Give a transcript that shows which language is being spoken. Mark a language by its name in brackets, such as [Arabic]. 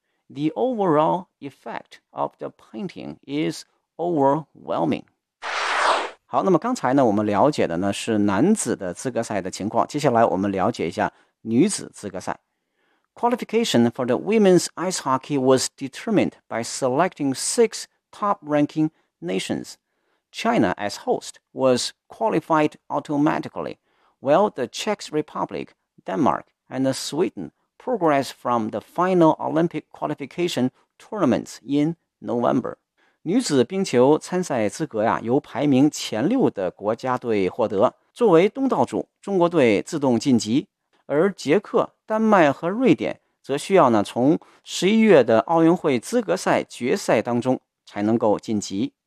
[English] The overall effect of the painting is overwhelming. [Chinese] 好，那么刚才呢，我们了解的呢是男子的资格赛的情况，接下来我们了解一下女子资格赛。 [English] Qualification for the women's ice hockey was determined by selecting six top-ranking nations. China, as host, was qualified automatically, while the Czech Republic, Denmark, and Sweden progressed from the final Olympic qualification tournaments in November. [Chinese] 女子冰球参赛资格呀，由排名前六的国家队获得。作为东道主，中国队自动晋级。而捷克、丹麦和瑞典则需要呢从11月的奥运会资格赛决赛当中才能够晋级。